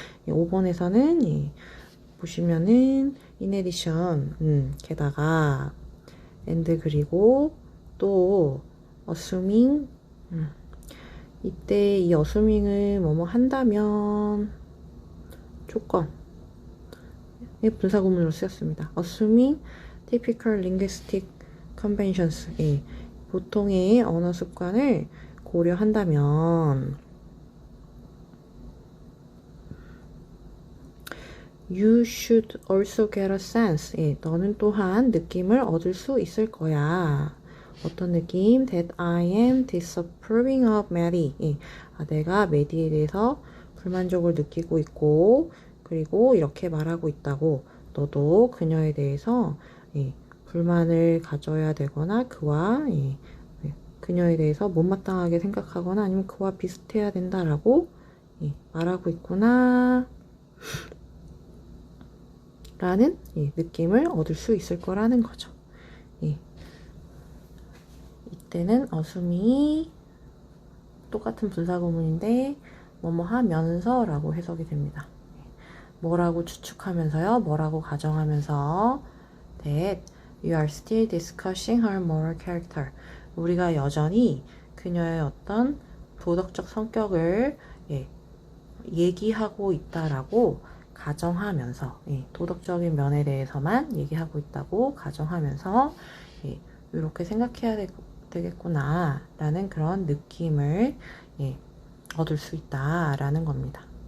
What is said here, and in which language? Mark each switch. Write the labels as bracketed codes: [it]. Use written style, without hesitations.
[ko] 5번에서는 보시면은 [en] in addition, [ko] 게다가 and 그리고 또 assuming, 이때 이 assuming을 뭐뭐 한다면 조건 분사구문으로 쓰였습니다. [en] assuming typical linguistic conventions, [ko] 보통의 언어 습관을 고려한다면 [en] You should also get a sense. [ko] 너는 또한 느낌을 얻을 수 있을 거야. 어떤 느낌? [en] That I am disapproving of Maddie. [ko] 내가 메디에 대해서 불만족을 느끼고 있고, 그리고 이렇게 말하고 있다고. 너도 그녀에 대해서 불만을 가져야 되거나 그와 그녀에 대해서 못마땅하게 생각하거나 아니면 그와 비슷해야 된다라고 말하고 있구나 라는 느낌을 얻을 수 있을 거라는 거죠. 이때는 어순이 똑같은 분사구문인데 뭐뭐 하면서 라고 해석이 됩니다. 뭐라고 추측하면서요, 뭐라고 가정하면서 [en] that you are still discussing her moral character. [ko] 우리가 여전히 그녀의 어떤 도덕적 성격을 얘기하고 있다라고 가정하면서 도덕적인 면에 대해서만 얘기하고 있다고 가정하면서 이렇게 생각해야 되겠구나 라는 그런 느낌을 얻을 수 있다라는 겁니다.